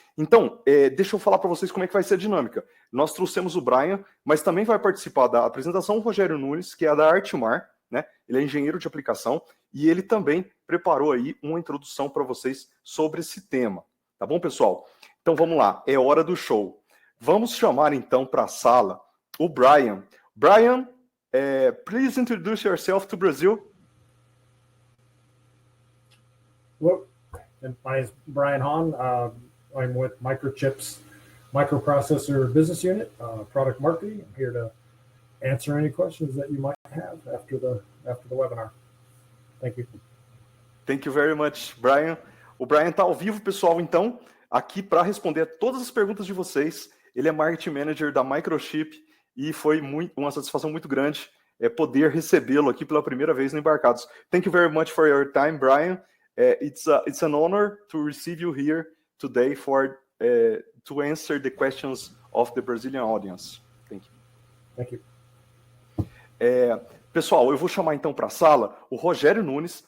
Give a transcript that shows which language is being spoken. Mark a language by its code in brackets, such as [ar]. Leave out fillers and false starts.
[pt] Então, deixa eu falar para vocês como é que vai ser a dinâmica. Nós trouxemos o Brian, mas também vai participar da apresentação o Rogério Nunes, que é da Artmar, né? Ele é engenheiro de aplicação e ele também preparou aí uma introdução para vocês sobre esse tema. Tá bom, pessoal? Então vamos lá, é hora do show. Vamos chamar então para a sala o Brian. [en] Brian, please introduce yourself to Brazil. Hello, my name is Brian Hahn. I'm with Microchip's Microprocessor Business Unit, Product Marketing. I'm here to answer any questions that you might have after the webinar. Thank you. Thank you very much, Brian. [pt] O Brian está ao vivo, pessoal, então, aqui para responder a todas as perguntas de vocês. Ele é Marketing Manager da Microchip e foi uma satisfação muito grande poder recebê-lo aqui pela primeira vez no Embarcados. [en] Thank you very much for your time, Brian. It's an honor to receive you here today to answer the questions of the Brazilian audience. Thank you. Thank you. [pt] Pessoal, eu vou chamar então para a sala o Rogério Nunes.